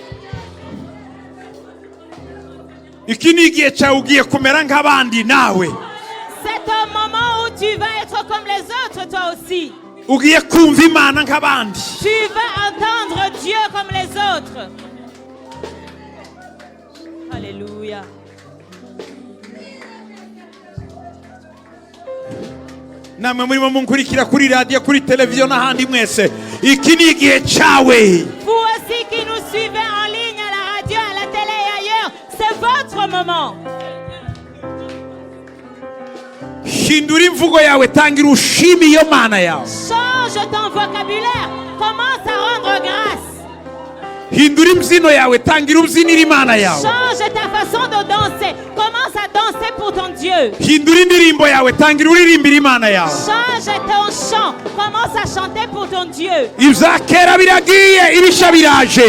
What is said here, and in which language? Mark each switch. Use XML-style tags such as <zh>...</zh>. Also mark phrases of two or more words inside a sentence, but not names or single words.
<rw>iki ni igihe cyawe ugiye kumera nk'abandi nawe</rw> <fr>C'est un moment où tu vas être comme les autres toi aussi.</fr> <rw>ugiye kumva imana nk'abandi</rw> <fr>Tu vas entendre Dieu comme les autres. Alléluia.</fr> <rw>namwe murimo munkurikira kuri radiyo kuri televiziyo n'ahandi mwese iki ni igihe cyawe</rw> <fr>Vous aussi qui nous suivez en ligne à la radio, à la télé et ailleurs, c'est votre moment.</fr> <rw>hindura imvugo yawe tangira ushime iyo mana yawe</rw> <fr>Change ton vocabulaire. Commence à rendre grâce.</fr> <rw>hindura imbyino yawe, tangira ubyinira imana yawe.</rw> <fr>Change ta façon de danser. Commence à danser pour ton Dieu.</fr> <rw>Hindura indirimbo yawe, tangira uririmbira imana yawe.</rw> <fr>Change ton chant. Commence à chanter pour ton Dieu.</fr> <rw>Ibya kera biragiye, ibishya biraje.</rw>